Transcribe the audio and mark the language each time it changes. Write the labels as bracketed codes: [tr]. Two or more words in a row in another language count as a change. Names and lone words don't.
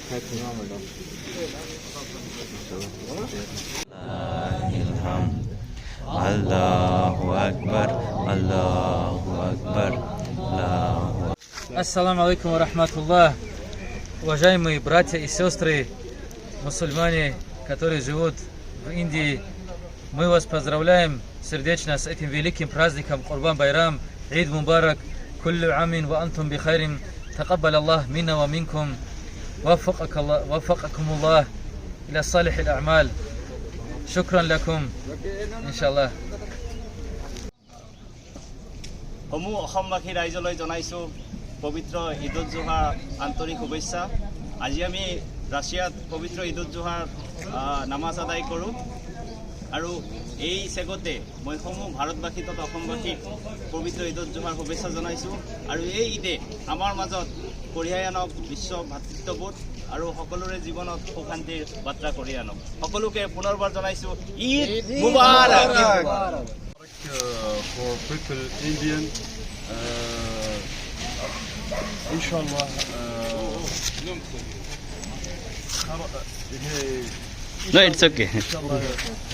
[ar] الله أكبر، الله أكبر، الله. السلام عليكم ورحمة الله. [ru] Уважаемые братья и сестры, мусульмане, которые живут в Индии, мы вас поздравляем сердечно с этим великим праздником Курбан Байрам, [ar] عيد مبارك، كل عام وأنتم بخير، تقبل الله منا ومنكم، وفقكم الله إلى صالح الأعمال. شكرا لكم، إن شاء الله. [as] সমূহ অসমবাসী ৰাইজলৈ জনাইছোঁ পবিত্ৰ ঈদ উল জুহাৰ আন্তৰিক শুভেচ্ছা। আজি আমি ৰাছিয়াত পবিত্ৰ ঈদ উল জুহাৰ নামাজ আদায় কৰোঁ আৰু এই চেগতে মই সমূহ ভাৰতবাসী তথা অসমবাসীক পবিত্ৰ ঈদ উল জুহাৰ শুভেচ্ছা জনাইছোঁ। আৰু এই ঈদে আমাৰ মাজত কঢ়িয়াই আনক বিশ্ব ভাতৃত্ববোধ আৰু সকলোৰে জীৱনত সুখ শান্তিৰ বাৰ্তা কঢ়িয়াই আনক। সকলোকে পুনৰবাৰ জনাইছোঁ ঈদ মুবাৰক। [en] For people Indian, inshallah. No, it's okay.